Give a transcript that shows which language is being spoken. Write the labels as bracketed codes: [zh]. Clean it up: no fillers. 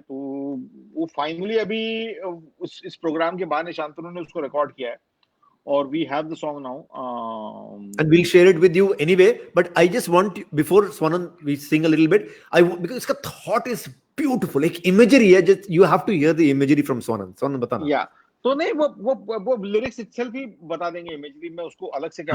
[hi] तो वो फाइनली अभी इस प्रोग्राम के बहाने शांतनु ने उसको रिकॉर्ड किया है और [en] We have the song now. And we'll share it with you anyway. But I just want before Swanan we sing a little bit. Because its thought is beautiful. Like imagery [hi] है, [en] just you have to hear the imagery from Swanan. [hi] Swanan बताना. या तो नहीं, वो lyrics itself ही बता देंगे, imagery में उसको अलग से क्या